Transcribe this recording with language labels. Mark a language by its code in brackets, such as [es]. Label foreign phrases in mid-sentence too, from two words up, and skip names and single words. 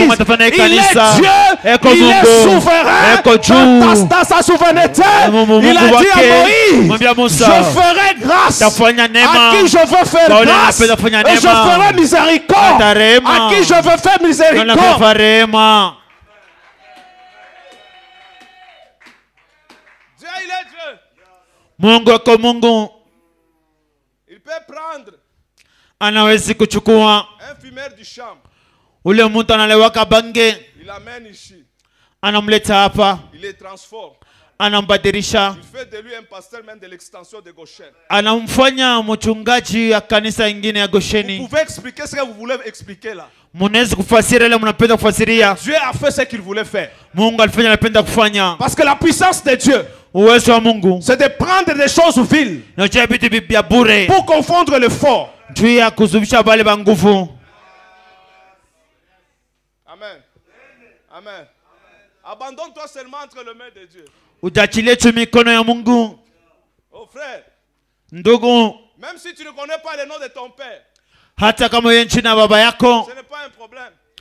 [fr] Il est Dieu, il est souverain dans sa souveraineté. Il a dit à Moïse, je ferai grâce à qui je veux faire grâce, et je ferai miséricorde à qui je veux faire miséricorde. [sw] Mungu kwa Mungu. [fr] Il peut prendre [sw] anawezi kuchukua [fr] un fumeur du champ. [sw] Ule mtu analewaka bange. [fr] Il l'amène ici. [sw] Anamleta hapa. [fr] Il les transforme. [sw] Anambadilisha. [fr] Il fait de lui un pasteur même de l'extension de Goshen. [sw] Anamfanya mchungaji ya kanisa ingine ya Gosheni. [fr] Vous pouvez expliquer ce que vous voulez expliquer là. [sw] Munaweza kufasiria ile mnapenda kufasiria. [fr] Dieu a fait ce qu'il voulait faire. [sw] Mungu alifanya anapenda kufanya. [fr] Parce que la puissance de Dieu, c'est de prendre des choses viles pour confondre le fort. Amen. Amen. Abandonne-toi seulement entre les mains de Dieu. Oh frère, même si tu ne connais pas le nom de ton père, ce n'est pas un problème.